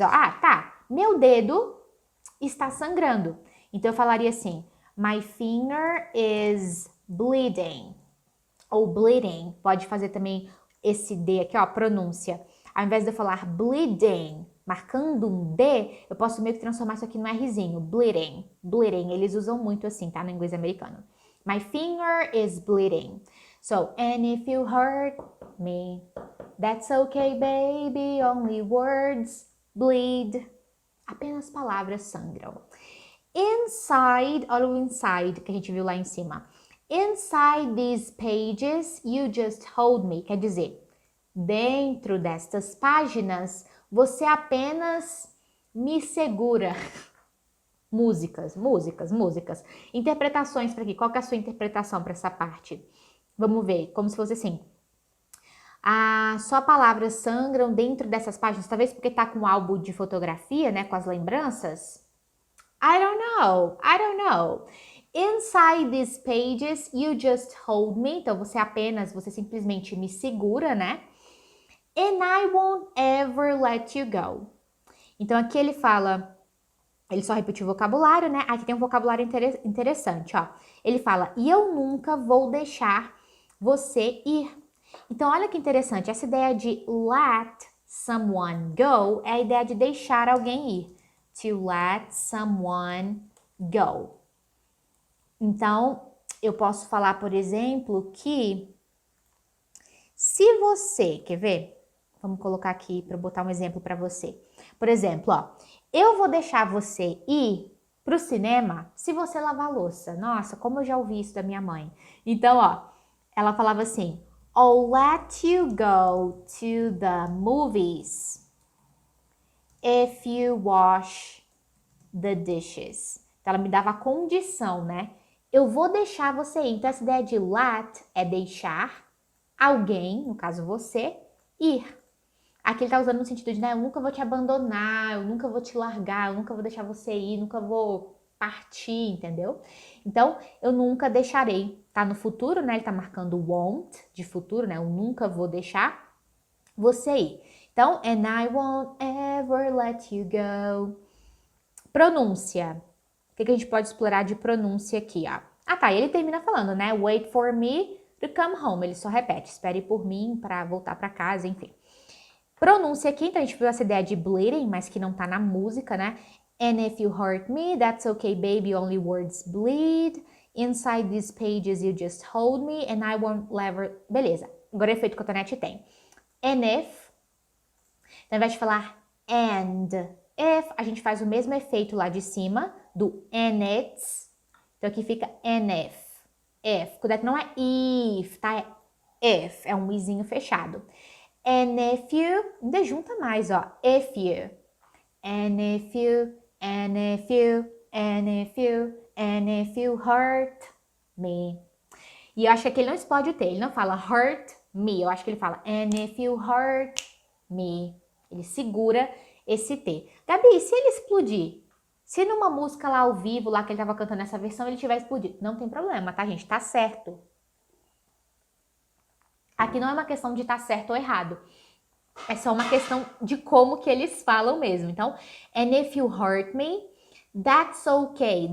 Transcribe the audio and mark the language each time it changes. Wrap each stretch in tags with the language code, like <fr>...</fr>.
<pt>Ó, tá, meu dedo está sangrando. Então, eu falaria assim,</pt> <en>my finger is bleeding.</en> <pt>Ou bleeding, pode fazer também esse D aqui, ó, pronúncia. Ao invés de eu falar bleeding, marcando um D, eu posso meio que transformar isso aqui no Rzinho, bleeding, bleeding. Eles usam muito assim, tá, no inglês americano.</pt> <en>My finger is bleeding. So, and if you hurt me, that's okay, baby, only words bleed.</en> <pt>Apenas palavras sangram. Inside, olha o inside que a gente viu lá em cima.</pt> <en>Inside these pages, you just hold me.</en> <pt>Quer dizer, dentro destas páginas, você apenas me segura. Músicas, músicas, músicas. Interpretações para aqui. Qual que é a sua interpretação para essa parte? Vamos ver, como se fosse assim. Só palavras sangram dentro dessas páginas, talvez porque tá com um álbum de fotografia, né, com as lembranças.</pt> <en>I don't know. Inside these pages, you just hold me.</en> <pt>Então, você simplesmente me segura, né?</pt> <en>And I won't ever let you go.</en> <pt>Então, aqui ele fala, ele só repetiu o vocabulário, né? Aqui tem um vocabulário interessante, ó. Ele fala, e eu nunca vou deixar você ir. Então, olha que interessante, essa ideia de</pt> <en>let someone go</en> <pt>é a ideia de deixar alguém ir.</pt> <en>To let someone go.</en> <pt>Então, eu posso falar, por exemplo, que se você, quer ver? Vamos colocar aqui para botar um exemplo para você. Por exemplo, ó, eu vou deixar você ir pro cinema se você lavar a louça. Nossa, como eu já ouvi isso da minha mãe. Então, ó, ela falava assim,</pt> <en>I'll let you go to the movies if you wash the dishes.</en> <pt>Então, ela me dava a condição, né? Eu vou deixar você ir. Então, essa ideia de let é deixar alguém, no caso você, ir. Aqui ele tá usando no sentido de, né, eu nunca vou te abandonar, eu nunca vou te largar, eu nunca vou deixar você ir, nunca vou partir, entendeu? Então, eu nunca deixarei. Tá no futuro, né? Ele tá marcando won't, de futuro, né? Eu nunca vou deixar você ir. Então,</pt> <en>and I won't ever let you go.</en> <pt>Pronúncia. O que a gente pode explorar de pronúncia aqui, ó? Ah, tá. Ele termina falando, né?</pt> <en>Wait for me to come home.</en> <pt>Ele só repete. Espere por mim para voltar para casa, enfim. Pronúncia aqui, então a gente viu essa ideia de bleeding, mas que não tá na música, né?</pt> <en>And if you hurt me, that's okay, baby, only words bleed. Inside these pages you just hold me and I won't ever...</en> <pt>Beleza. Agora o efeito cotonete tem. And if... Então, ao invés de falar and if, a gente faz o mesmo efeito lá de cima, do and it's. Então, aqui fica and if. If. Cuidado que não é if, tá? É if. É um izinho fechado.</pt> <en>And if you,</en> <pt>ainda junta mais, ó,</pt> <en>if you, and if you, and if you, and if you, and if you hurt me.</en> <pt>E eu acho que aqui ele não explode o T, ele não fala hurt me, eu acho que ele fala</pt> <en>and if you hurt me.</en> <pt>Ele segura esse T. Gabi, se ele explodir, se numa música lá ao vivo, lá que ele tava cantando essa versão, ele tiver explodido, não tem problema, tá, gente? Tá certo. Aqui não é uma questão de estar certo ou errado. É só uma questão de como que eles falam mesmo. Então,</pt> <en>and if you hurt me, that's okay.</en>